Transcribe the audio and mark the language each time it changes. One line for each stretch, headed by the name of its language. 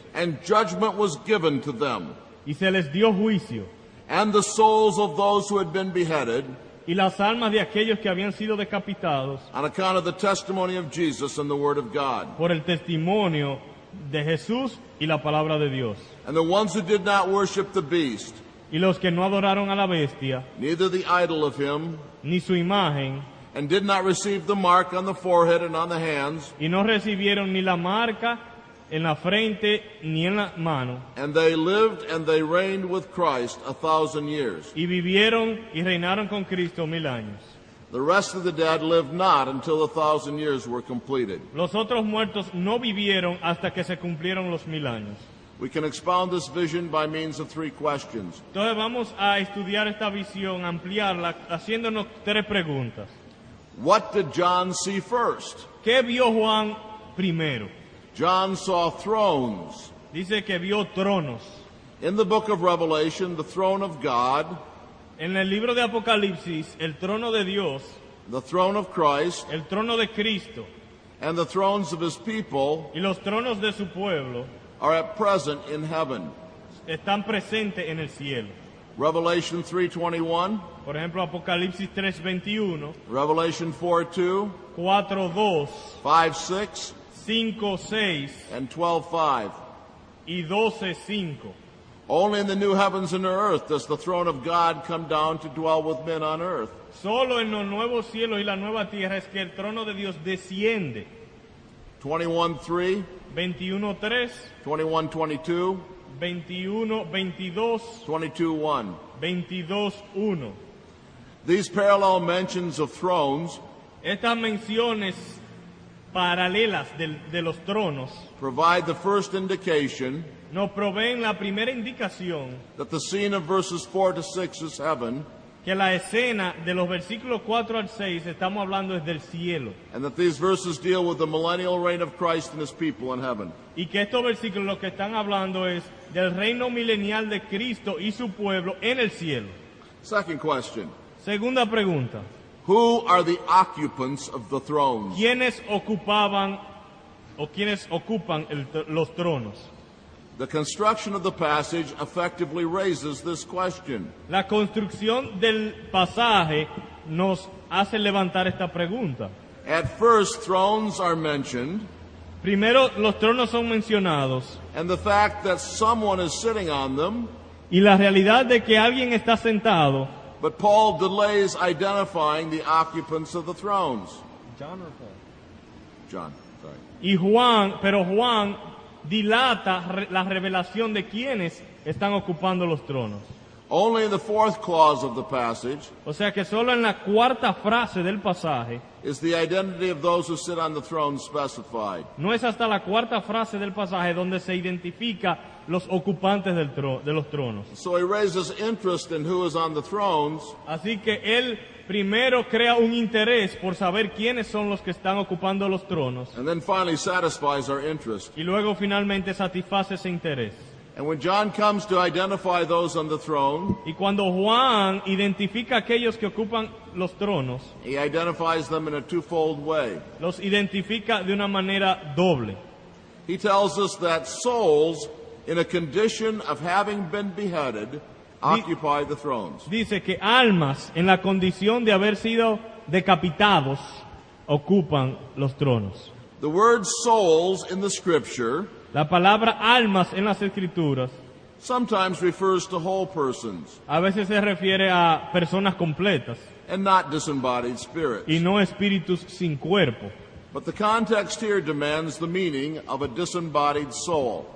English: and judgment was given to them.
Spanish: y se les dio juicio.
English: And the souls of those who had been beheaded
Spanish: Y las almas de aquellos que habían sido decapitados
English: on account of the testimony of Jesus and the word of God,
Spanish: por el testimonio de Jesús y la palabra de Dios.
English: and the ones who did not worship the beast,
Spanish: Y los que no adoraron a la bestia,
English: neither the idol of him,
Spanish: ni su imagen,
English: and did not receive the mark on the forehead and on the hands,
Spanish: y no recibieron ni la marca en la frente ni en la mano,
English: and they lived and they reigned with Christ 1,000 years.
Spanish: y vivieron y reinaron con Cristo 1000 años.
English: The rest of the dead lived not until the 1,000 years were completed.
Spanish: Los otros muertos no vivieron hasta que se cumplieron los 1000 años.
English: We can expound this vision by means of 3 questions.
Spanish: Entonces vamos a estudiar esta visión, ampliarla, haciéndonos 3 preguntas.
English: What did John see first?
Spanish: ¿Qué vio Juan primero?
English: John saw thrones.
Spanish: Dice que vio tronos.
English: In the book of Revelation, the throne of God,
Spanish: En el libro de Apocalipsis, el trono de Dios,
English: the throne of Christ,
Spanish: el trono de Cristo
English: and the thrones of his people
Spanish: y los tronos de su pueblo
English: are at present in heaven.
Spanish: están presentes en el cielo.
English: Revelation 3:21,
Spanish: Por ejemplo, Apocalipsis 3:21,
English: Revelation 4:2,
Spanish: 4:2,
English: 5:6,
Spanish: 5:6
English: and 12:5.
Spanish: y 12:5.
English: Only in the new heavens and the earth does the throne of God come down to dwell with men on earth.
Spanish: Solo en los nuevos cielos y la nueva tierra es que el trono de Dios desciende.
English: 21:3,
Spanish: 21:3,
English: 21:22,
Spanish: 21:22,
English: 22:1.
Spanish: 22:1.
English: These parallel mentions of thrones
Spanish: Estas menciones paralelas de los tronos
English: provide the first indication
Spanish: nos proveen la primera indicación
English: that the scene of verses 4 to 6 is heaven,
Spanish: que la escena de los versículos 4 al 6 estamos hablando desde el cielo,
English: and that these verses deal with the millennial reign of Christ and his people in heaven.
Spanish: y que estos versículos lo que están hablando es del reino milenial de Cristo y su pueblo en el cielo.
English: Second question,
Spanish: Segunda pregunta:
English: who are the occupants of the thrones?
Spanish: ¿quiénes ocupaban o quiénes ocupan los tronos?
English: The construction of the passage effectively raises this question.
Spanish: La construcción del pasaje nos hace levantar esta pregunta.
English: At first, thrones are mentioned,
Spanish: Primero, los tronos son mencionados
English: and the fact that someone is sitting on them,
Spanish: y la realidad de que alguien está sentado.
English: but Paul delays identifying the occupants of the thrones. John, sorry.
Spanish: Pero Juan dilata la revelación de quienes están ocupando los tronos.
English: Only in the 4th clause of the passage
Spanish: O sea que solo en la cuarta frase del pasaje,
English: is the identity of those who sit on the throne specified.
Spanish: no es hasta la cuarta frase del pasaje donde se identifica los ocupantes de los tronos.
English: So he raises interest in who is on the thrones,
Spanish: Así que él primero crea un interés por saber quiénes son los que están ocupando los tronos
English: and then finally satisfies our interest.
Spanish: y luego finalmente satisface ese interés.
English: And when John comes to identify those on the throne,
Spanish: Y cuando Juan identifica a aquellos que ocupan los tronos,
English: he identifies them in a twofold way.
Spanish: los identifica de una manera doble.
English: He tells us that souls in a condition of having been beheaded occupy the thrones.
Spanish: Dice que almas en la condición de haber sido decapitados ocupan los tronos.
English: The word souls in the scripture
Spanish: La palabra almas en las escrituras
English: sometimes refers to whole persons
Spanish: a veces se refiere a personas completas
English: and not disembodied spirits.
Spanish: y no espíritus sin cuerpo.
English: But the context here demands the meaning of a disembodied soul.